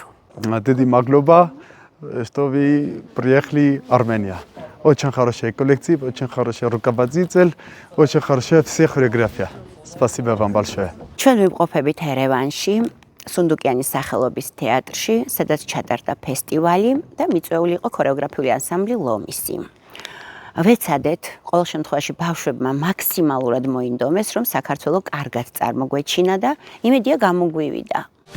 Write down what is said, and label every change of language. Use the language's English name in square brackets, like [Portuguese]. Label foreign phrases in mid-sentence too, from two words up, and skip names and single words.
[Russian] Деди Маглоба, что вы приехали в Армению. Очень хороший коллектив, очень хороший руководитель, очень хорошая вся хореография. Спасибо вам большое. [Georgian] ჩვენ ვიმყოფებით ერევანში, სუნდუკიანის სახელობის თეატრში, სადაც ჩატარდა ფესტივალი და მიწვეული იყო ქორეოგრაფიული ანსამბლი ლომისი. ვეცადეთ, ყოველ შემთხვევაში ბავშვებმა მაქსიმალურად მოინდომეს, რომ საქართველო კარგად წარმოგვეჩინა და იმედია გამოგვივიდა.